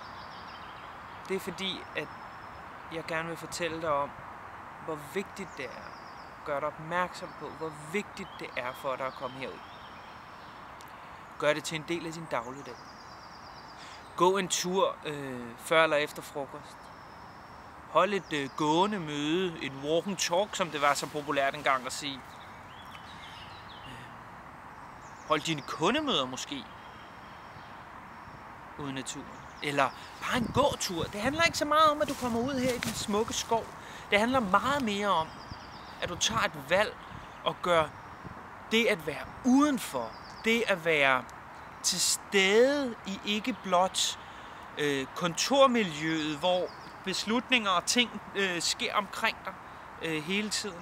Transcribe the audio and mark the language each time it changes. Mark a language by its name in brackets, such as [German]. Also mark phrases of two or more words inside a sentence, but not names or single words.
[Danish] Det er fordi, at jeg gerne vil fortælle dig om, hvor vigtigt det er. Gør dig opmærksom på, hvor vigtigt det er for dig at komme herud. Gør det til en del af din dagligdag. Gå en tur før eller efter frokost. Hold et gående møde, et [English] walk and talk, [Danish] som det var så populært engang at sige. Hold dine kundemøder måske ude i naturen. Eller bare en gåtur. Det handler ikke så meget om, at du kommer ud her i den smukke skov. Det handler meget mere om, at du tager et valg og gør det at være udenfor, det at være til stede i ikke blot kontormiljøet, hvor beslutninger og ting sker omkring dig hele tiden.